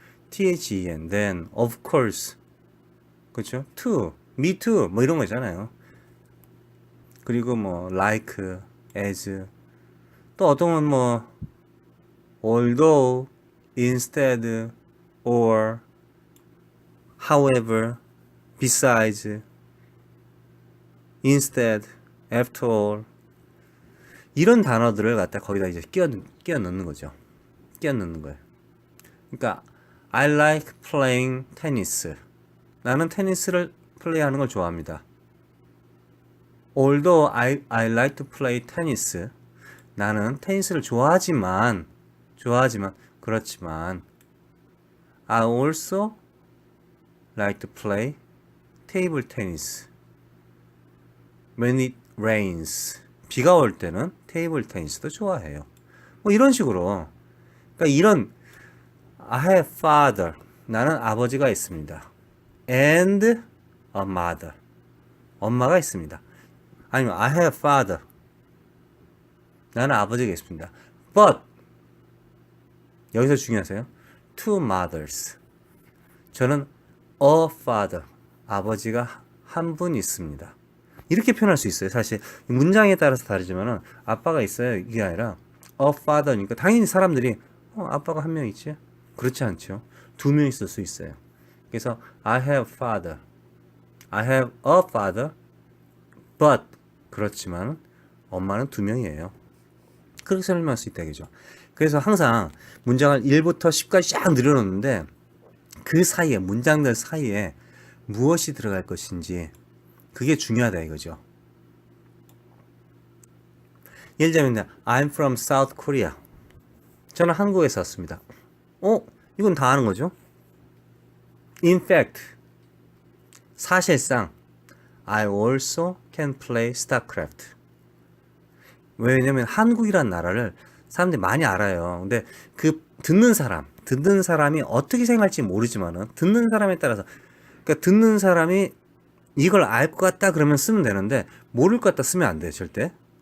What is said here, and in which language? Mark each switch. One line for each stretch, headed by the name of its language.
English: then, then, of course, 그렇죠?
Korean: to, me too, 뭐 이런 거 있잖아요. 그리고 뭐 like, as, 또 어떤 건 뭐
English: although, instead, or, however, besides, instead, after all 이런 단어들을 갖다 거기다 이제 끼워 넣는 거죠.
Korean: 끼워 넣는 거예요.
English: 그러니까 I like playing tennis.
Korean: 나는 테니스를 플레이하는 걸 좋아합니다.
English: Although I like to play tennis. 나는 테니스를 좋아하지만 그렇지만 I also like to play table tennis. When it rains.
Korean: 비가 올 때는 테이블 테니스도 좋아해요. 뭐 이런 식으로.
English: 그러니까 이런 I have father.
Korean: 나는 아버지가 있습니다.
English: And a mother. 엄마가 있습니다. 아니면 I have father.
Korean: 나는 아버지가 있습니다. But 여기서 중요하세요.
English: Two mothers. 저는 a father.
Korean: 아버지가 한 분 있습니다. 이렇게 표현할 수 있어요. 사실 문장에 따라서 다르지만은 아빠가 있어요. 이게 아니라 a father니까 당연히 사람들이 아빠가 한 명 있지? 그렇지 않죠. 두 명 있을 수 있어요.
English: 그래서 I have father. I have a father.
Korean: But 그렇지만 엄마는 두 명이에요. 그렇게 설명할 수 있다 이거죠. 그래서 항상 문장을 1부터 10까지 쫙 늘려놓는데 그 사이에 문장들 사이에 무엇이 들어갈 것인지 그게 중요하다 이거죠.
English: 예를 들면 I'm from South Korea.
Korean: 저는 한국에서 왔습니다. 이건 다 아는 거죠.
English: In fact, 사실상 I also can play StarCraft.
Korean: 왜냐면 한국이란 나라를 사람들이 많이 알아요. 근데 그 듣는 사람이 어떻게 생각할지 모르지만은 듣는 사람에 따라서 그러니까 듣는 사람이 이걸 알 것 같다 그러면 쓰면 되는데 모를 것 같다 쓰면 안 돼요 절대.